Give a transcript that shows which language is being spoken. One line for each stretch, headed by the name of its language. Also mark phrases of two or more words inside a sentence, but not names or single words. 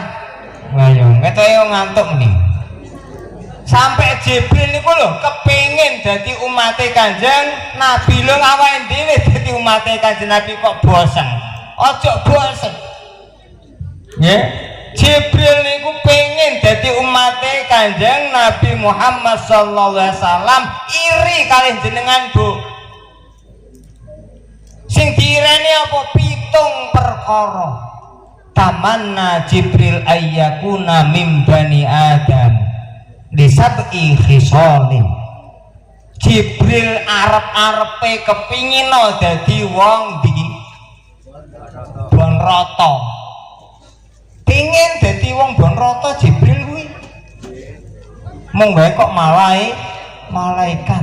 Javanese: Ayo, kita yo ngantuk meni. Sampai Jibril niku lho kepengin dadi umate Kanjeng Nabi, lho awake dhewe dadi umate Kanjeng Nabi kok bosen. Ojo bosen. Nggih. Jibril niku pengen dadi umate Kanjeng Nabi Muhammad
Arabic: sallallahu alaihi wasallam,
Javanese: iri kalih jenengan, Bu. Sing diireni apa? 7 perkara.
Arabic: Tamanna Jibril ayyakuna min bani Adam li sab'i khisalin.
Javanese: Jibril arep-arepe kepingin dadi wong di Bonroto. Pingin dadi wong Bonroto Jibril kuwi. Mung gawe kok malaikat.